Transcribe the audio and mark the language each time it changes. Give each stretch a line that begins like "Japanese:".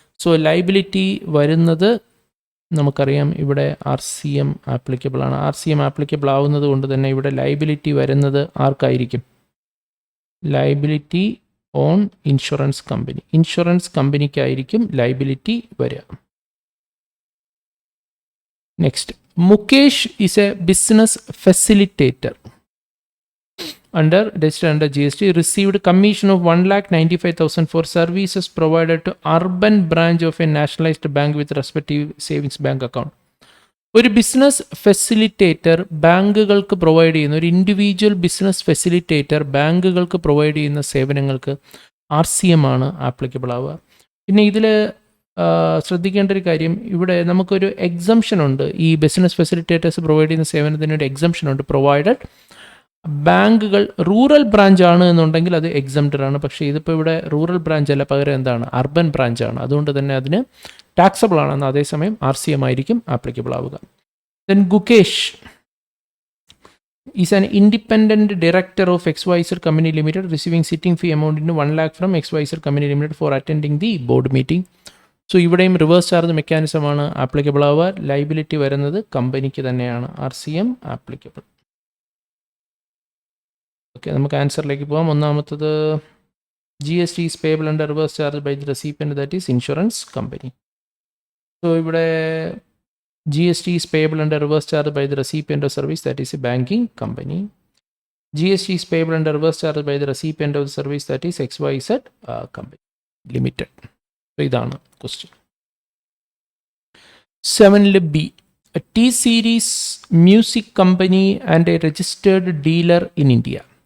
Malayalam: So liability വരുന്നത് നമുക്കറിയാം ഇവിടെ RCM ആപ്ലിക്കബിൾ ആണ്. RCM ആപ്ലിക്കബിൾ ആവുന്നത് കൊണ്ട് തന്നെ ഇവിടെ ലൈബിലിറ്റി വരുന്നത് ആർക്കായിരിക്കും,
English: liability on insurance company,
Malayalam: insurance കമ്പനിക്കായിരിക്കും liability വരിക.
English: Next, Mukesh is a business facilitator registered under GST, received commission of 1,95,000 for services provided to urban branch of a nationalized bank with respective savings bank account.
Malayalam: ഒരു business facilitator ബാങ്കുകൾക്ക് provide ചെയ്യുന്ന, ഒരു individual business facilitator ബാങ്കുകൾക്ക് provide ചെയ്യുന്ന സേവനങ്ങൾക്ക് RCM ആണ് applicable ആവുക. പിന്നെ ഇതിൽ ശ്രദ്ധിക്കേണ്ട ഒരു കാര്യം, ഇവിടെ നമുക്കൊരു എക്സംഷൻ ഉണ്ട്. ഈ ബിസിനസ് ഫെസിലിറ്റേറ്റേഴ്സ് പ്രൊവൈഡ് ചെയ്യുന്ന സേവനത്തിന് ഒരു എക്സംഷൻ ഉണ്ട്. പ്രൊവൈഡഡ് ബാങ്കുകൾ റൂറൽ ബ്രാഞ്ച് ആണ് എന്നുണ്ടെങ്കിൽ അത് എക്സംപ്റ്റഡ് ആണ്. പക്ഷേ ഇതിപ്പോൾ ഇവിടെ റൂറൽ ബ്രാഞ്ച് അല്ല, പകരം എന്താണ്, അർബൻ ബ്രാഞ്ച് ആണ്. അതുകൊണ്ട് തന്നെ അതിന് ടാക്സബിൾ ആണെന്ന്, അതേസമയം RCM ആയിരിക്കും ആപ്ലിക്കബിൾ ആവുക.
English: Then Gukesh is an independent director of XYZ company limited receiving sitting fee amount in 1 lakh from XYZ company limited for attending the board meeting.
Malayalam: So ഇവിടെയും റിവേഴ്സ് ചാർജ് മെക്കാനിസമാണ് ആപ്ലിക്കബിൾ ആവുക. Liability വരുന്നത് കമ്പനിക്ക് തന്നെയാണ്, RCM applicable.
English: okay,
Malayalam: നമുക്ക് ആൻസറിലേക്ക് പോകാം. ഒന്നാമത്തത്
English: GST is payable under reverse charge by the recipient, that is insurance company.
Malayalam: So ഇവിടെ
English: GST is payable under reverse charge by the recipient of service, that is a banking company. GST is payable under reverse charge by the recipient of the service, that is XYZ company limited. So
Malayalam: ഇതാണ്
English: question. 7B, a T-Series music company and a registered dealer in India.